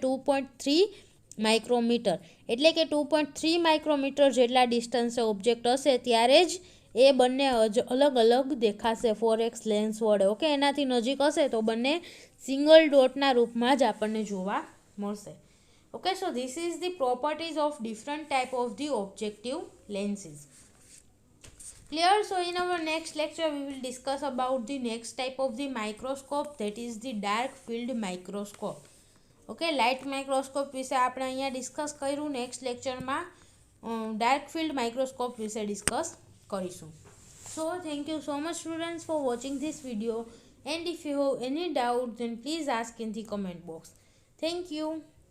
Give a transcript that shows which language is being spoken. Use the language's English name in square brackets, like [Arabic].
[Gujarati] 2.3 micrometer. એટલે કે 2.3 micrometer જેટલા ડિસ્ટન્સે ઓબ્જેક્ટ હશે ત્યારે જ એ બંને અલગ અલગ દેખાશે 4x લેન્સ વડે. ઓકે, એનાથી નજીક હશે તો બંને સિંગલ ડોટના રૂપમાં જ આપણને જોવા મળશે. [English] Okay, so this is the properties of different type of the objective lenses. Clear? So in our next lecture we will discuss about the next type of the microscope, that is the dark field microscope. [Gujarati] Okay, light microscope વિશે આપણે અહીંયા discuss કર્યું. Next લેક્ચરમાં dark field microscope વિશે discuss કરીશું. [English] So thank you so much students for watching this video. And if you have any doubt, then please ask in the comment box. Thank you.